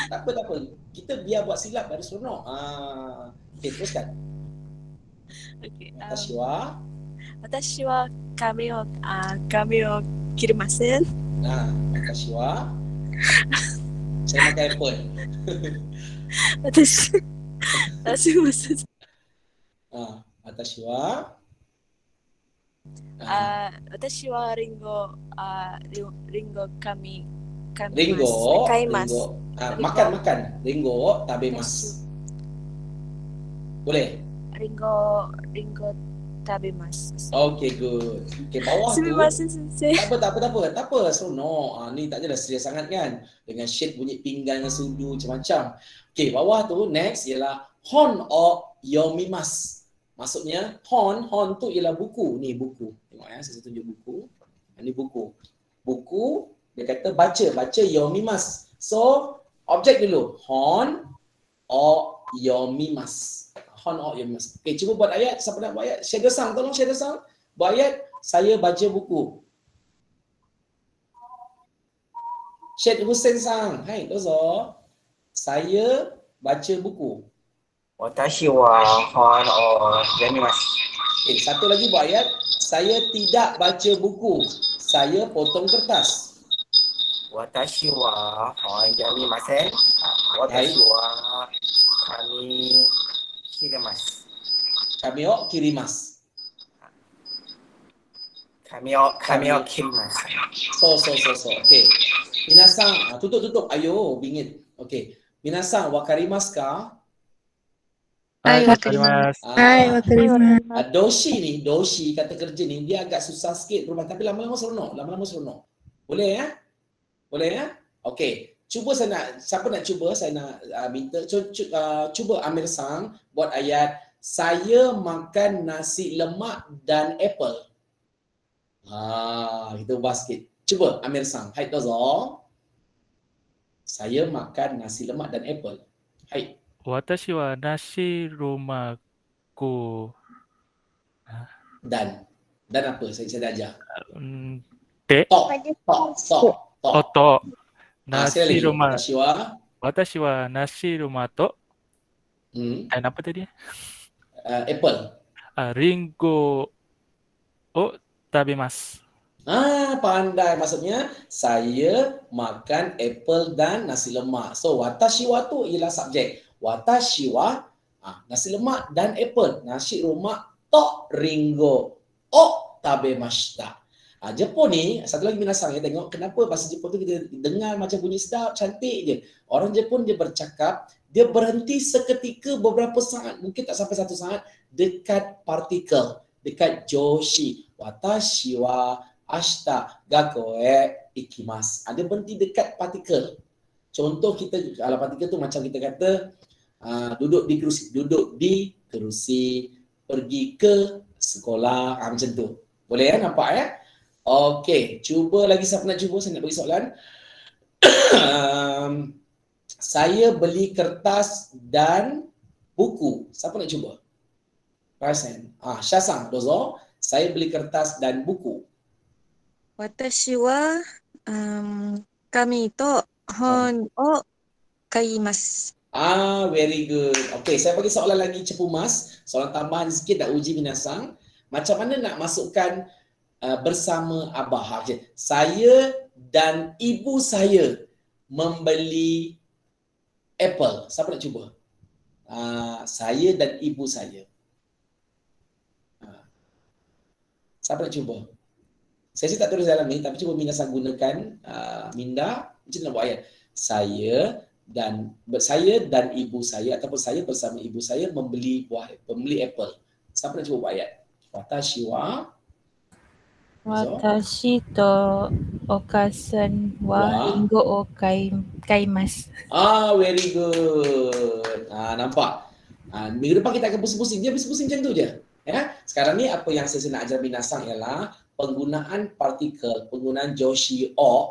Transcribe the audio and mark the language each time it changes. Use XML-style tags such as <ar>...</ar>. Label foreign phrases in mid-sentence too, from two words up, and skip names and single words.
<ms>Tak apa. Kita biar buat silap baru seronok. Okey, teruskan. Okey.</ms> <ja>私は紙を切りません. 私は</ja> <ms>Saya makan apple.</ms> <ja>私もすず。私は私はリンゴ、リンゴ噛みます。リンゴ、買います。</ja> <ms>makan.</ms> <ja>りんご食べます.</ja> <ms>Boleh?</ms> <ja>りんご食べます.</ja> <en>Okay, good.</en> <ms>Okay, bawah tu.</ms> <ja>すみません先生.</ja> <ms>Tak apa. Seronok. Ni tak adalah serius sangat kan. Dengan shade bunyi pinggan dengan sudu macam-macam. Okay, bawah tu next ialah</ms> <ja>本を読みます.</ja> <ms>Maksudnya hon tu ialah buku. Ni buku. Tengok ya, saya tunjuk buku. Ini buku. Buku dia kata baca yomimasu. So, objek dulu.</ms> <ja>本を読みます. 本を読みます.</ja> <ms>Okay, cuba buat ayat. Siapa nak buat ayat? Shadow Sang, tolong Shadow Sang. Buat ayat, saya baca buku. Syed Hussein Sang.</ms> <ja>はい、どうぞ.</ja> <ms>Saya baca buku.</ms> <ja>私は本を読みます.</ja> <ms>Okay, satu lagi buat ayat. Saya tidak baca buku. Saya potong kertas.</ms> <ja>私は本読みません. 私は紙切ります. 紙を切ります. 紙を切ります.</ja> <ms>So. Okay. Minasan, tutup. Ayo, bingit. Okay.</ms> <ja>皆さん、分かりますか? はい、分かります.</ja> <ms>Doshi kata kerja ni dia agak susah sikit perubahan tapi lama-lama seronok. Boleh ya? Okey. Cuba siapa nak cuba? Saya nak minta cuba Amir Sang buat ayat saya makan nasi lemak dan apple. Kita ubah sikit. Cuba Amir Sang.</ms> <ja>はいどうぞ.</ja> <ms>Saya makan nasi lemak dan apple.</ms> <ja>はい. 私はナシロマク.</ja> <ms>Dan apa? Saya dah ajar.</ms> <ja>と. ナシロマ. 私はナシロマと.</ja> <ms>Dan apa tadi? Apple.</ms> <ja>りんごを食べます.</ja> <ms>Pandai. Maksudnya saya makan apple dan nasi lemak. So</ms> <ja>私は</ja> <ms>tu ialah subjek.</ms> <ja>私は</ja> <ms>nasi lemak dan apple.</ms> <ja>nasi lemak とりんごを食べました.</ja> <ms>Jepun ni, satu lagi minasang ya, tengok kenapa bahasa Jepun tu kita dengar macam bunyi sedap, cantik je. Orang Jepun dia bercakap, dia berhenti seketika beberapa saat, mungkin tak sampai 1 saat, dekat partikel, dekat joshi.</ms> <ja>私は明日学校行きます.</ja> <ms>Dia berhenti dekat partikel. Contoh kita, kalau partikel tu macam kita kata, duduk di kerusi, pergi ke sekolah, macam tu. Boleh ya, nampak ya? Okey, cuba lagi siapa nak cuba, saya nak bagi soalan. Saya beli kertas dan buku. Siapa nak cuba? Raisen. Syasang, dozo. Saya beli kertas dan buku.</ms> <ja>私は紙と本を買います.</ja> <en>Very good.</en> <ms>Okey, saya bagi soalan lagi cepu mas. Soalan tambahan sikit nak uji minasang. Macam mana nak masukkan bersama abah? Saya dan ibu saya membeli apple. Siapa nak cuba? Saya dan ibu saya. Siapa nak cuba? Saya tak tulis dalam ni, tapi cuba minasang gunakan minda. Macam nak buat ayat. Saya dan ibu saya ataupun saya bersama ibu saya membeli apple. Siapa nak cuba buat ayat?</ms> <ja>私は私とお母さんはりんごを買います.</ja> <en>Very good.</en> <ms>Nampak? Minggu depan kita akan pusing-pusing. Dia pusing-pusing macam tu je. Ya? Sekarang ni apa yang saya nak ajar binasang ialah penggunaan partikel, penggunaan joshi o.</ms>